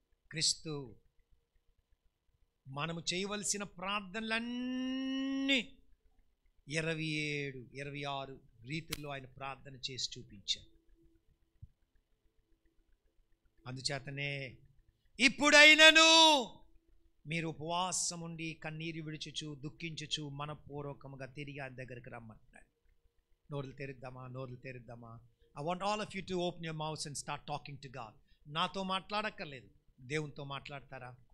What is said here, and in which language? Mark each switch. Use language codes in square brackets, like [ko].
[te] క్రీస్తు మనము చేయవలసిన ప్రార్థనలన్నీ 27, 26 రీతుల్లో ఆయన ప్రార్థన చేసి చూపించారు. అందుచేతనే ఇప్పుడైనను మీరు ఉపవాసం ఉండి కన్నీరు విడుచుచు దుఃఖించుచు మనపూర్వకముగా తిరిగి ఆయన దగ్గరికి రమ్మంటున్నాడు. నోరులు తెరిద్దామా? [en] I want all of you to open your mouths and start talking to God. [te] నాతో మాట్లాడక్కర్లేదు, దేవునితో మాట్లాడతారా?